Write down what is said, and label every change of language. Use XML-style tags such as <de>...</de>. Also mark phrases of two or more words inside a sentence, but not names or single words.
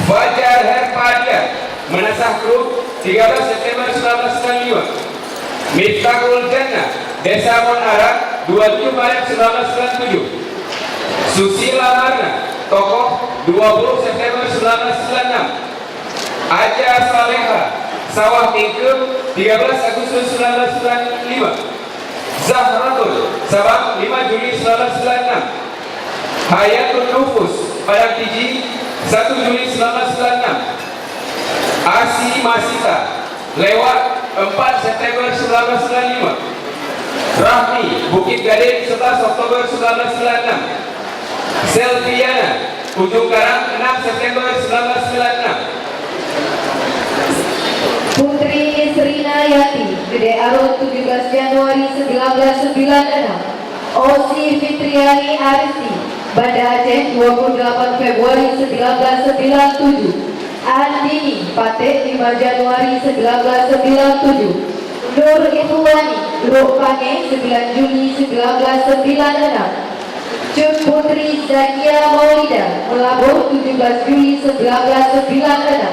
<id>Fajar Herpadia Menasah Krup 13 September 1995. Miftahul Jannah Desa Monara 27 Maret 1997. Susila Marna Tokoh 20 September 1996. Aja Saleha Sawah Tingkem 13 Agustus 1995. Zahratul Sabang 5 Juli 1996. Hayatul Nufus Padang Tiji 1 Juli 1996. Asi Masita Lewat 4 September 1995. Rahmi Bukit Gading 11 Oktober 1996. Selviana Ujung Karang 6 September 1996. Putri Nisrina Yati Gede Arun 17 Januari 1996. Osi Fitriani Aristi Banda Aceh 28 Februari 1997. Andini Patek 5 Januari 1997. Nur Ikhwani Lukpange 9 Juni 1996. Cut Putri Zakia Maulida Melabuh 17 Juli 1996.</id>